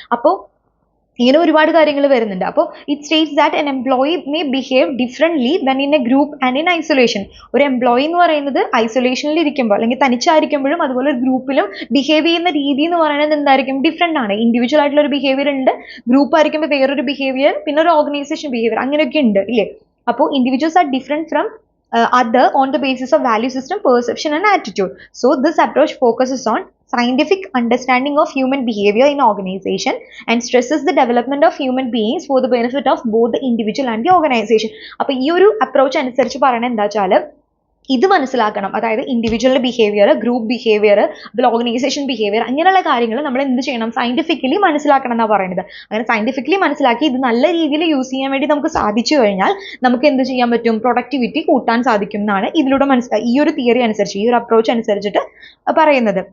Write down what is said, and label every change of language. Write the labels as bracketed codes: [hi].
[ml] അപ്പോൾ ഇങ്ങനെ ഒരുപാട് കാര്യങ്ങൾ വരുന്നുണ്ട്. അപ്പോൾ [en] It states that an employee may behave differently when in a group and in isolation. [ml] ഒരു എംപ്ലോയി എന്ന് പറയുന്നത് ഐസൊലേഷനിൽ ഇരിക്കുമ്പോൾ അല്ലെങ്കിൽ തനിച്ചായിരിക്കുമ്പോഴും അതുപോലെ ഒരു ഗ്രൂപ്പിലും ബിഹേവ് ചെയ്യുന്ന രീതി എന്ന് പറയുന്നത് എന്തായിരിക്കും? ഡിഫറെൻ്റ് ആണ്. ഇൻഡിവിജ്വൽ ആയിട്ടുള്ള ഒരു ബിഹേവിയർ ഉണ്ട്, ഗ്രൂപ്പ് ആയിരിക്കുമ്പോൾ വേറൊരു ബിഹേവിയർ, പിന്നെ ഒരു ഓർഗനൈസേഷൻ ബിഹേവിയർ അങ്ങനെയൊക്കെ ഉണ്ട്, ഇല്ലേ. [en] അപ്പോൾ individuals are different from other on the basis of value system, perception and attitude. So this approach focuses on scientific understanding of human behavior in organization and stresses the development of human beings for the benefit of both the individual and the organization. [ml] അപ്പോൾ ഈ ഒരു approach അനുസരിച്ച് പറയണത് എന്താ വെച്ചാൽ ഇത് മനസ്സിലാക്കണം. അതായത് ഇൻഡിവിജ്വൽ ബിഹേവിയർ, ഗ്രൂപ്പ് ബിഹേവിയർ, അതുപോലെ ഓർഗനൈസേഷൻ ബിഹേവിയർ, അങ്ങനെയുള്ള കാര്യങ്ങൾ നമ്മൾ എന്ത് ചെയ്യണം, സയന്റിഫിക്കലി മനസ്സിലാക്കണം എന്നാണ് പറയുന്നത്. അങ്ങനെ സയന്റിഫിക്കലി മനസ്സിലാക്കി ഇത് നല്ല രീതിയിൽ യൂസ് ചെയ്യാൻ വേണ്ടി നമുക്ക് സാധിച്ചു കഴിഞ്ഞാൽ നമുക്ക് എന്ത് ചെയ്യാൻ പറ്റും, പ്രൊഡക്ടിവിറ്റി കൂട്ടാൻ സാധിക്കും എന്നാണ് ഇതിലൂടെ ഈ ഒരു തിയറി അനുസരിച്ച്, ഈ ഒരു അപ്രോച്ച് അനുസരിച്ചിട്ട് പറയുന്നത്.